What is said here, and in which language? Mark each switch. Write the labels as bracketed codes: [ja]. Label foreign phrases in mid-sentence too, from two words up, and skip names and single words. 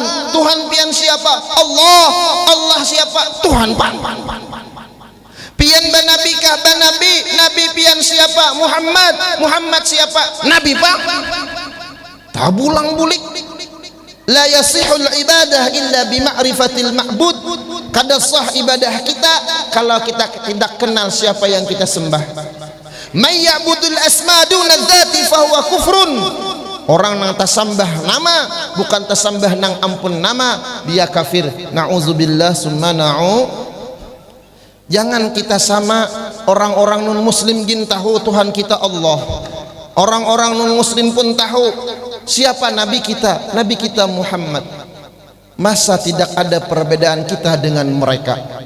[bjn] Tuhan pian siapa? Allah. Allah siapa? Tuhan pan. Pian banabi kah? Banabi. Nabi pian siapa? Muhammad. Muhammad siapa? Nabi pak. Tabulang bulik. [ar] La yasihul ibadah illa bima'rifatil ma'bud. [id] Kada sah ibadah kita kalau kita tidak kenal siapa yang kita sembah. [ar] May ya'budul asma duna dzati fahuwa kufrun. [bjn] Orang nang tasambah nama bukan tasambah nang ampun nama, dia kafir. [ar] Na'udzubillah summa na'u. [id] Jangan kita sama orang-orang non muslim gin tahu Tuhan kita Allah. Orang-orang non muslim pun tahu siapa nabi kita Muhammad. Masa tidak ada perbedaan kita dengan mereka?